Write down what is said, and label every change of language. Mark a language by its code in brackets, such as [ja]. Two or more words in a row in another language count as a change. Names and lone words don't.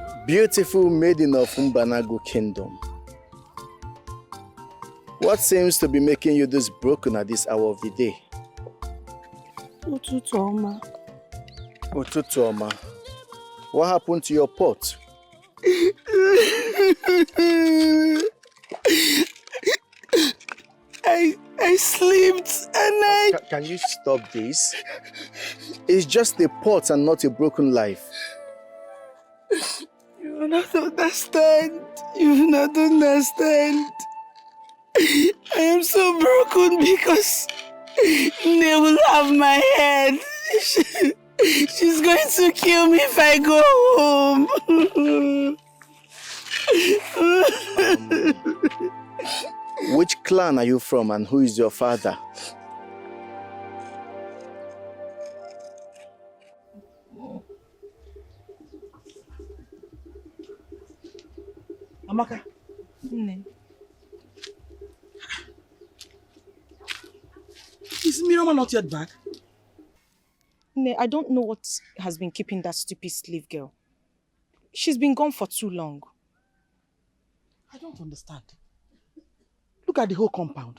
[en] Beautiful maiden of Mbanago Kingdom. What seems to be making you this broken at this hour of the day? [ig] Ụtụtụ ọma. Ụtụtụ ọma. [en] What happened to your pot? I slept and Can you stop this? It's just a pot and not a broken life. You will not understand. You will not understand. I am so broken because they will have my head. She's going to kill me if I go home. Which clan are you from and who is your father? Amaka. Nne. Is Miroma not yet back? Nne, I don't know what has been keeping that stupid slave girl. She's been gone for too long. I don't understand. Look at the whole compound.